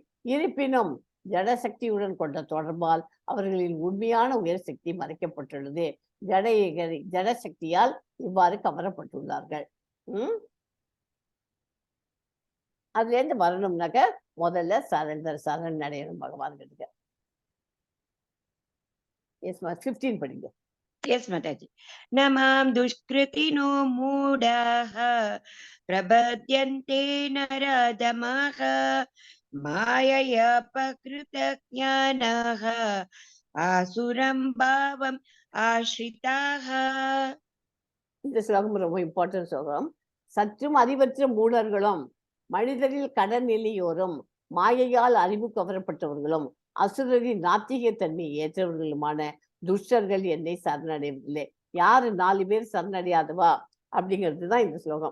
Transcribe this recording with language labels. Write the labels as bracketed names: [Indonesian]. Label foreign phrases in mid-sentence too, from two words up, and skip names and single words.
[Tamil] இருப்பினும் ஜடசக்தியுடன் கொண்ட தொடர்பால் அவர்களின் உண்மையான உயர் சக்தி மறைக்கப்பட்டுள்ளது. ஜடசக்தியால் இவ்வாறு கவரப்பட்டுள்ளார்கள். அதுல இருந்து வரணும்னாக்க முதல்ல சரண் அடையணும் பகவான் கிட்ட. Yes, 15 படிங்க. [English] Yes, Mataji. [Sanskrit] नमां दुष्कृतिनो मूढाः प्रपद्यन्ते नराधमाः मायया पहृत ज्ञानाः आसुरं भावम् आश्रिताः. [Tamil] இந்த ஸ்லோகம் ரொம்ப இம்பார்ட்டன்ட் ஸ்லோகம். சற்றும் அறிவற்ற மூடர்களும் மனிதரில் கடன் நிலையோரும் மாயையால் அறிவு கவரப்பட்டவர்களும் அசுரரின் நாத்திக தன்மையை ஏற்றவர்களுமான துஷ்டர்கள் என்னை சரணடைவதில்லை. யாரு 4 பேர் சரணடையாதவா அப்படிங்கிறது தான் இந்த ஸ்லோகம்.